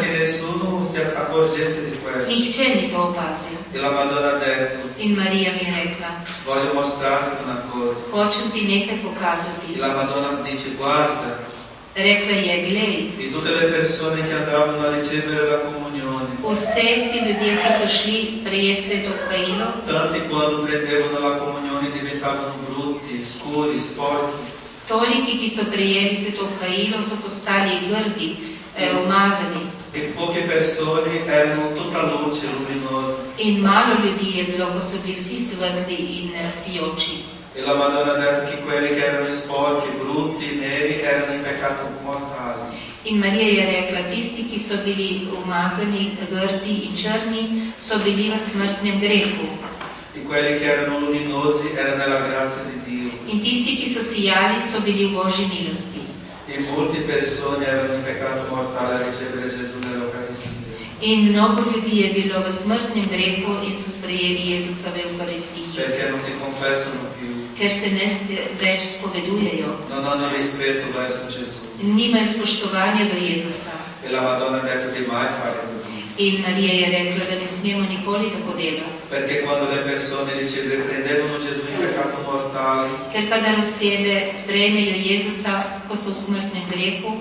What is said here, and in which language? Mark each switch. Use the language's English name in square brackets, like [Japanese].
[Italian] che nessuno si accorgesse di questo. [Slovenian] nihče ni to opazil. [Italian] E la Madonna ha detto: [Slovenian] In Marija mi je rekla, [Italian] voglio mostrarti una cosa. [Slovenian] hočem ti nekaj [Italian] E [Slovenian] pokazati. [Italian] la Madonna dice: guarda, [Slovenian] Rekla je, glej, [Italian] di tutte le persone che andavano a ricevere la comunione, [Slovenian] vse ti ljudje, ki so šli prejeti sveto kajilo, [Italian] tanti quando prendevano la comunione diventavano brutti, scuri, sporchi. [Slovenian] toliki, ki so prejeli sveto kajilo, so postali grdi, umazani. [Italian] E poche persone erano tutta luce, luminosa. [Slovenian] In malo ljudi je bilo, ko so bili vsi svetli in sijoči. [Italian] E la Madonna ha detto che quelli che erano sporchi, brutti, neri, erano in peccato mortale. [Slovenian] In Marija je rekla, tisti, ki so bili umazani, grdi in črni, so bili v smrtnem grehu. [Italian] E quelli che erano luminosi erano nella grazia di Dio. [Slovenian] In tisti, ki so sijali, so bili v Božji milosti. [Italian] E molte persone erano in peccato mortale a ricevere Gesù nell'Eucaristia. [Slovenian] In mnogo ljudi je bilo v smrtnem grehu in so sprejeli Jezusa v Evkaristiji, [Italian] Perché non si confessano più, [Slovenian] ker se ne več spovedujejo, [Italian] non hanno rispetto verso Gesù. [Slovenian] nimajo spoštovanja do Jezusa. [Italian] E la Madonna ha detto di mai fare così. [Slovenian] In Marija je rekla, da ne smemo nikoli tako delati. [Italian] Perché quando le persone prendevano Gesù in peccato mortale, [Slovenian] Ker kadar osebe sprejmejo Jezusa, ko so v smrtnem grehu,